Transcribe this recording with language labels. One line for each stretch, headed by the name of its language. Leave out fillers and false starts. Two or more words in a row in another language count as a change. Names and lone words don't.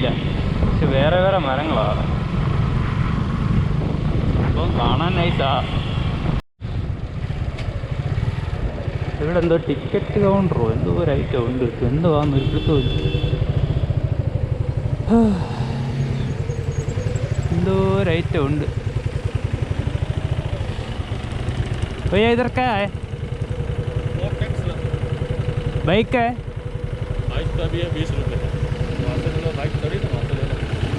Malayalam: പക്ഷെ വേറെ വേറെ മരങ്ങളാണ്. അപ്പം കാണാൻ നൈസാ. ഇവിടെ എന്തോ
English: ticket counter
Malayalam: എന്തോ ഒരു ഐറ്റം ഉണ്ട്. എന്തുവാന്ന് ഒരിടത്തും എന്തോ ഒരു ഐറ്റം ഉണ്ട്.
Hindi: भैया इधर क्या है? बाइक का है? बाइक का भी है 20 रुपये है. वहाँ से चलो बाइक खड़ी तो वहाँ से ले लो.